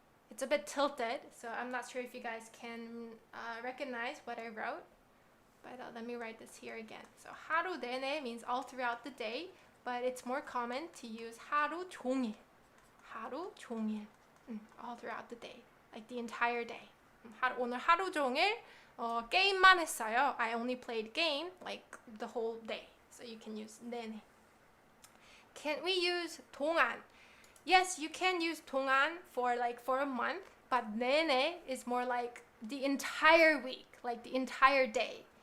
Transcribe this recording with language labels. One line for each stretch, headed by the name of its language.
English: It's a bit tilted, so I'm not sure if you guys can recognize what I wrote. But let me write this here again. So
Korean: 하루 내내
English: means all throughout the day, but it's more common to use
Korean: 하루 종일. 하루 종일.
English: All throughout the day, like the entire day.
Korean: 오늘 하루 종일 게임만 했어요.
English: I only played game like the whole day. So you can use 내내. Can we use 동안? Yes, you can use 동안 for a month, but 내내 is more like the entire week, like the entire day.